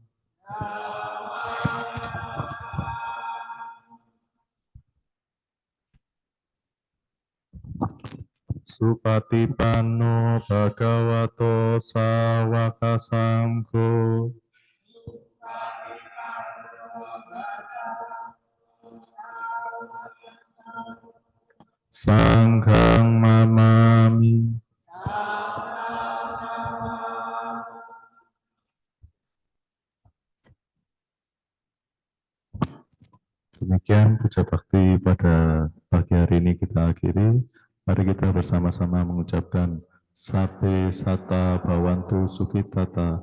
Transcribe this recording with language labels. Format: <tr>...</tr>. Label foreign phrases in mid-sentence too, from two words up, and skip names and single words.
<pi>Supatipanno Bhagavato Sawaka Sangho. Sanghang mamami.</pi> <id>Demikian puja bakti pada pagi hari ini kita akhiri. Mari kita bersama-sama mengucapkan</id> <pi>Sabe Sata Bhawantu Sukhitata.</pi>